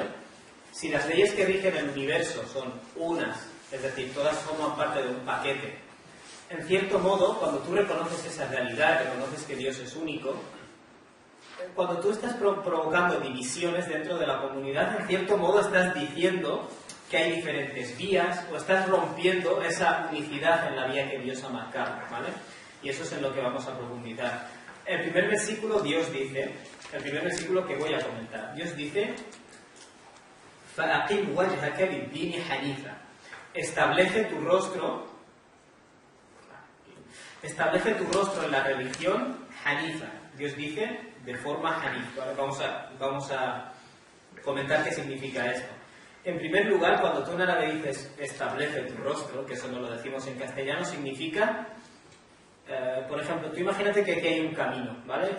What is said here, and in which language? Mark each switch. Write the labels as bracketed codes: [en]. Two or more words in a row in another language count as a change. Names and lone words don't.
[es] Si las leyes que rigen el universo son unas, es decir, todas forman parte de un paquete, en cierto modo, cuando tú reconoces esa realidad, reconoces que Dios es único, cuando tú estás provocando divisiones dentro de la comunidad, en cierto modo estás diciendo que hay diferentes vías, o estás rompiendo esa unicidad en la vía que Dios ha marcado, ¿vale? Y eso es en lo que vamos a profundizar. El primer versículo Dios dice, el primer versículo que voy a comentar, Dios dice, [ar] فَأَقِمْ وَجْهَكَ لِلدِّينِ حَنِيفًا, [es] establece tu rostro en la religión hanifa. Dios dice, de forma hanif, ¿vale? Vamos a comentar qué significa esto. En primer lugar, cuando tú en árabe dices establece tu rostro, que eso no lo decimos en castellano, significa, por ejemplo, tú imagínate que aquí hay un camino, ¿vale?